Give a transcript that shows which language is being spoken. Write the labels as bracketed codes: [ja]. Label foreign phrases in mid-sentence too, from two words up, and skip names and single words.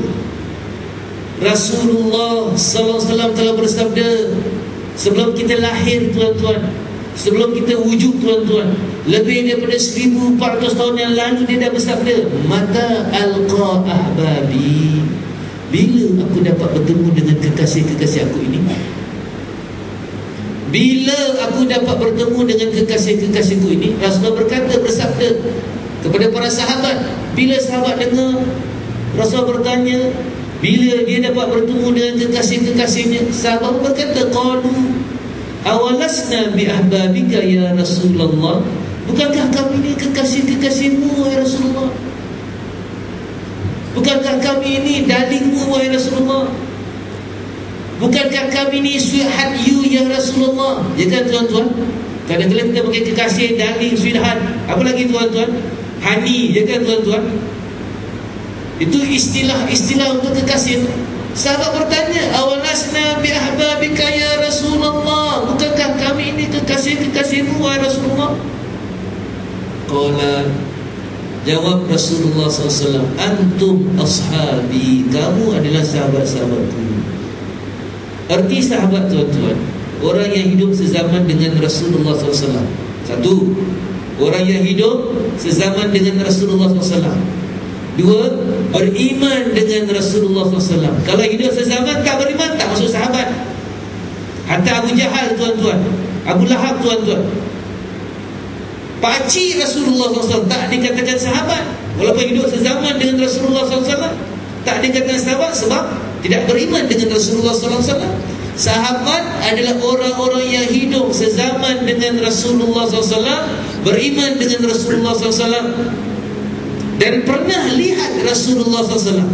[ms] Rasulullah sallallahu alaihi wasallam telah bersabda sebelum kita lahir, tuan-tuan, sebelum kita wujud, tuan-tuan, lebih daripada 1400 tahun yang lalu dia dah bersabda, [ar] متى ألقى أحبابي, [ms] bila aku dapat bertemu dengan kekasih-kekasih aku ini, bila aku dapat bertemu dengan kekasih-kekasihku ini. Rasulullah bersabda kepada para sahabat. Bila sahabat dengar, Rasulullah bertanya, bila dia dapat bertemu dengan kekasih-kekasihnya, sahabat berkata, [ar] قالوا أولسنا بأحبابك يا رسول الله, [ms] bukankah kami ini kekasih-kekasihmu wahai Rasulullah? Bukankah kami ini darlingmu wahai Rasulullah? Bukankah kami ini [en] sweetheart you [ms] ya Rasulullah? Ya kan, tuan-tuan? Kadang-kadang kita pakai kekasih, darling, sweetheart, apa lagi, tuan-tuan? Honey, ya kan, tuan-tuan? Itu istilah untuk kekasih. Sahabat bertanya, [ar] أولسنا بأحبابك يا رسول الله, [ms] bukankah kami ini kekasih-kekasihmu wahai Rasulullah? Qala, jawab Rasulullah SAW, [ar] أنتم أصحابي, [ms] kamu adalah sahabat-sahabatku. Arti sahabat, tuan-tuan, orang yang hidup sezaman dengan Rasulullah SAW. Satu, orang yang hidup sezaman dengan Rasulullah SAW. Dua, beriman dengan Rasulullah SAW. Kalau hidup sezaman tak beriman, tak masuk sahabat. Hatta Abu Jahal, tuan-tuan, Abu Lahab, tuan-tuan, pakcik Rasulullah SAW, tak dikatakan sahabat. Walaupun hidup sezaman dengan Rasulullah SAW, tak dikatakan sahabat sebab tidak beriman dengan Rasulullah SAW. Sahabat adalah orang-orang yang hidup sezaman dengan Rasulullah SAW, beriman dengan Rasulullah SAW, dan pernah lihat Rasulullah SAW.